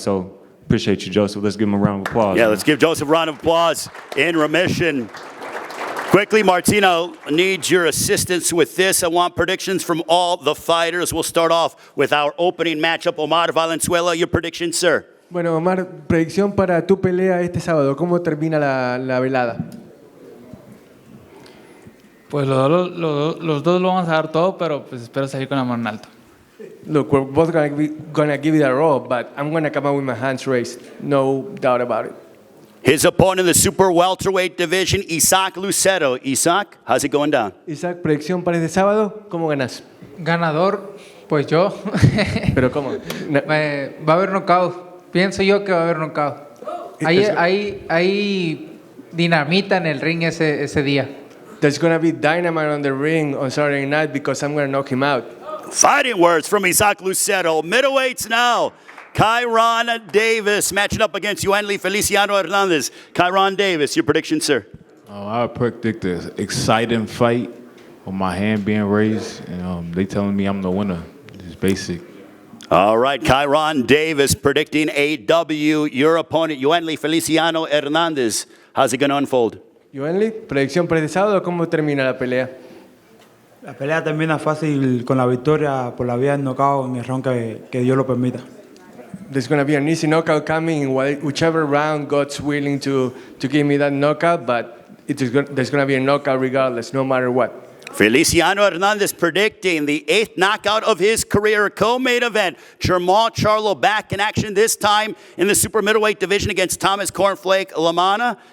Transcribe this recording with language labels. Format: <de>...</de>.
<en>So appreciate you, Joseph. Let's give him a round of applause. Yeah, let's give Joseph a round of applause. In remission. Quickly, Martino needs your assistance with this. I want predictions from all the fighters. We'll start off with our opening matchup, Omar Valenzuela. Your prediction, sir?</en> <es>Bueno, Omar, predicción para tu pelea este sábado. ¿Cómo termina la velada? Pues los dos lo vamos a dar todo, pero pues espero salir con la mano en alto.</es> <en>Look, we're both gonna give it a roll, but I'm gonna come out with my hands raised. No doubt about it. His opponent in the super welterweight division, Isaac Lucero. Isaac, how's it going down?</en> <es>Isaac, predicción para este sábado. ¿Cómo ganas? Ganador, pues yo. ¿Pero cómo? Va a haber knockout. Pienso yo que va a haber knockout. Hay dinamita en el ring ese día.</es> <en>There's gonna be dynamite on the ring on Saturday night because I'm gonna knock him out. Fighting words from Isaac Lucero. Middleweights now. Kyron Davis matching up against Yuenli Feliciano Hernandez. Kyron Davis, your prediction, sir? I predict an exciting fight with my hand being raised, and they telling me I'm the winner. It's basic. All right, Kyron Davis predicting a W. Your opponent, Yuenli Feliciano Hernandez. How's it going to unfold?</en> <es>Yuenli, predicción para este sábado. ¿Cómo termina la pelea? La pelea termina fácil con la victoria por la vía del knockout en el round que Dios lo permita.</es> <en>There's going to be an easy knockout coming in whichever round God's willing to give me that knockout, but there's going to be a knockout regardless, no matter what. Feliciano Hernandez predicting the 8th knockout of his career. Co-main event, Jermall Charlo back in action this time in the super middleweight division against Thomas Cornflake LaManna.</en>